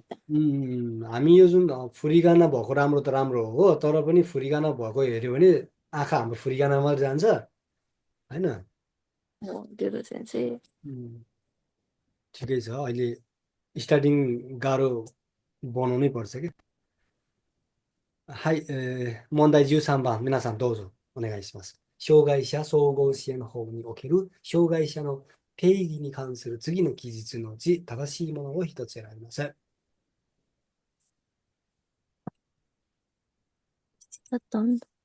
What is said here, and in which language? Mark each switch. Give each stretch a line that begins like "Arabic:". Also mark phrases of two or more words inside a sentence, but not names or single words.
Nepali: हामी यो जुन फुरिगाना भएको राम्रो त राम्रो हो तर पनि फुरिगाना भएको हेऱ्यो भने आँखा हाम्रो फुरिगाना मात्रै जान्छ होइन त्यो त सेन्स चाहिँ उम्, ठिकै छ अहिले स्टार्टिङ गाह्रो बनाउनै पर्छ कि
Japanese: はい、問題13番、皆さんどうぞお願いします。障害者総合支援法における障害者の定義に関する次の記述のうち正しいものを一つ選びます。だったんだ